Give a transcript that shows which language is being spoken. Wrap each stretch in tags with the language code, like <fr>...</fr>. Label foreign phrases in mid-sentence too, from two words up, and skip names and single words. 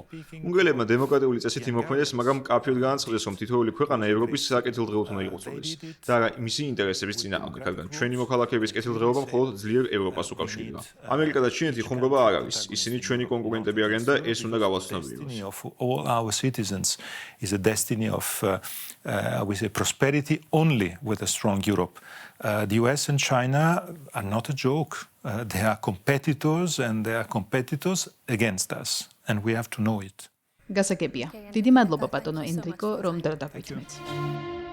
<ka>უნგრელებმა დემოკრატიული წესით იმოქმედეს, მაგრამ კაფეოდ განაცხადეს, რომ თითოეული ქვეყანა ევროპის საკეთილდღეოდ უნდა იყოწოდეს და არა მისი ინტერესების წინააღმდეგ, რადგან ჩვენი მოქალაქეების კეთილდღეობა მხოლოდ ძლიერ ევროპას უკავშირდება. ამერიკა და ჩინეთი ხუმრობა არ არის. ისინი ჩვენი კონკურენტები არიან და ეს უნდა გავაცნობიეროს.</ka> <en>Of all our citizens is a destiny of, we say, prosperity only with a strong Europe. The US and China are not a joke. They are competitors and they are competitors against us. And we have to know it.</en> <ka>გასაგებია. დიდი მადლობა ბატონო ენრიკო, რომ დარდაგვით მეც.</ka>